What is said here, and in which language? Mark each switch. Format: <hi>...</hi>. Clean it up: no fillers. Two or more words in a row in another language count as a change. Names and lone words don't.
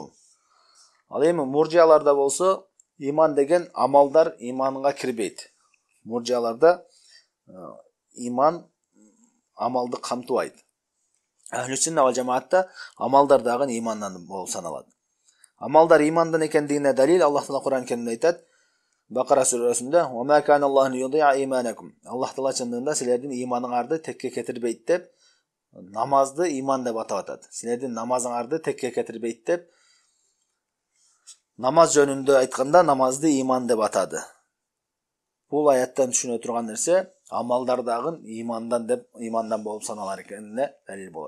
<ky>Ал эми муржияларда болсо иман деген амалдар иманга кирбейт. Муржияларда иман амалды камтыбайт.</ky> <ar>أهل السنة والجماعة</ar> <ky>амалдар дагы имандан болуп саналат. Амалдар имандан экендигине далил Аллах Таала Кур'ан Керимде айтат. Бакара сүрөсүндө:</ky> <ar>"وما كان الله يضيع إيمانكم."</ar> <ky>Аллах Таала чындыгында силердин иманыңарды текке кетирбейт деп намазды иман деп атап атат. Силердин намазыңарды текке кетирбейт деп намаз жөнүндө айтканда намазды иман деп атады. Бул аяттан түшүнө турган нерсе амалдар дагы имандан болуп саналар экенине далил болот.</ky>